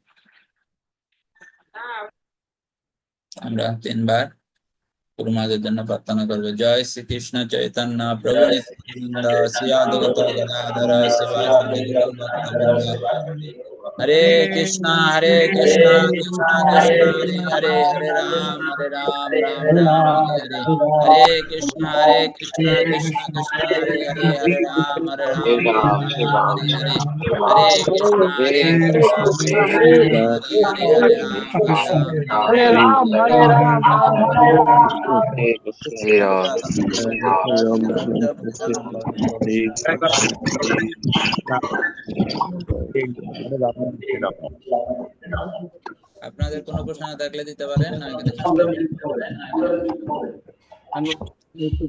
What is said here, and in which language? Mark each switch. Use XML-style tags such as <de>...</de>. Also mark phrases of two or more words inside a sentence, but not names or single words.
<bn>আমরা 3 বার গুরু মহারাজের জন্য প্রার্থনা করবো। জয় শ্রীকৃষ্ণ চৈতন্য প্রভু নিত্যানন্দ, শ্রী অদ্বৈত গদাধর শিবাসাদি গৌর ভক্তবৃন্দ।</bn> <sa>हरे कृष्ण कृष्ण कृष्ण हरे हरे, हरे राम राम राम हरे हरे। हरे कृष्ण कृष्ण कृष्ण हरे हरे, हरे राम राम राम हरे हरे। हरे कृष्ण कृष्ण कृष्ण हरे हरे, हरे राम राम हरे राम, राम हरे राम. हरे राम,</sa> <bn>আপনাদের কোনো প্রশ্ন থাকলে দিতে পারেন, না এখানে শেষ করবো?</bn>